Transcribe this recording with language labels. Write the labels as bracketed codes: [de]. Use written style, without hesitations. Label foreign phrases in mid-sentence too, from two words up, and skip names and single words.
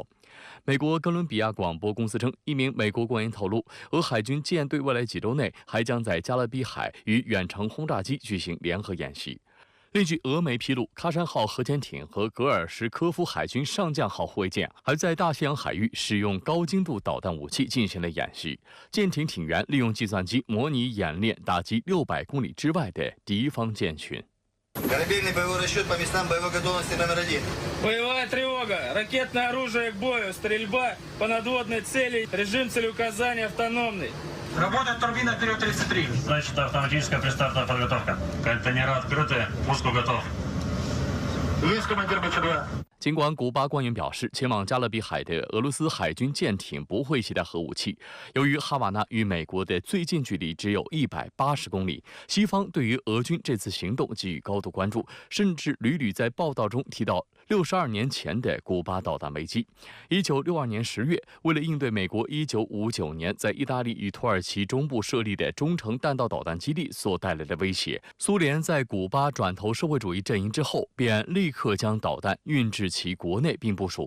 [zh] 美国哥伦比亚广播公司称，一名美国官员透露，俄海军舰队未来几周内还将在加勒比海与远程轰炸机举行联合演习。另据俄媒披露，喀山号核潜艇和格尔什科夫海军上将号护卫舰还在大西洋海域使用高精度导弹武器进行了演习。舰艇艇员利用计算机模拟演练打击600公里之外的敌方舰群。 [ru] Корабельный боевой расчет по местам боевой готовности номер 1. Боевая тревога, ракетное оружие к бою, стрельба по надводной цели, режим целеуказания автономный. Работает турбина вперед 33. Значит, автоматическая пристартная подготовка. Контейнеры открыты, пуск готов. Есть командир БЧ-2. [zh] 尽管古巴官员表示，前往加勒比海的俄罗斯海军舰艇不会携带核武器。由于哈瓦那与美国的最近距离只有180公里，西方对于俄军这次行动给予高度关注，甚至屡屡在报道中提到62年前的古巴导弹危机。1962年10月，为了应对美国1959年在意大利与土耳其中部设立的中程弹道导弹基地所带来的威胁，苏联在古巴转投社会主义阵营之后，便立刻将导弹运至其国内并部署。